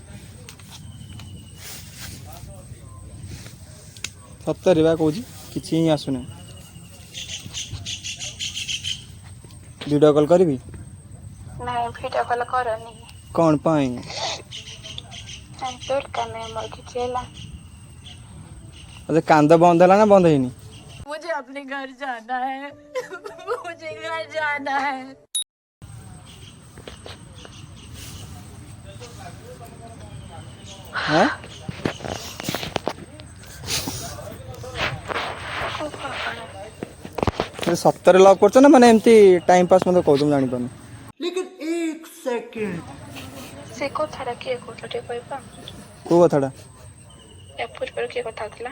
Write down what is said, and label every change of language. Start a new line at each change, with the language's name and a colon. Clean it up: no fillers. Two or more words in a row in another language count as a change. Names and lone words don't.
Odia: ସତରେ ବା କହୁଛି କିଛି ହିଁ ଆସୁନି। ଭିଡ଼ିଓ କଲ୍ କରିବି? ନାଇଁ ଭିଡ଼ିଓ କଲ୍ କରନି। କ'ଣ ପାଇଁ? ଦରକାର ନାହିଁ ମୋର କିଛି ହେଲା। କାନ୍ଦ ବନ୍ଦ ହେଲା ନା ବନ୍ଦ ହେଇନି?
Hindi: मुझे अपने घर जाना है मुझे घर जाना है। हाँ?
Odia: ସତରେ ଲଭ୍ କରୁଛ ନା ମାନେ ଏମିତି
English: time pass
Odia: ମୋତେ କହୁଛ ମୁଁ ଜାଣିପାରୁନି। ସେ କଥାଟା କିଏ କହୁଥିଲା ଟିକେ କହିବା? କୋଉ କଥାଟା? ୟା ପୂର୍ବରୁ କିଏ କଥା ହଉଥିଲା?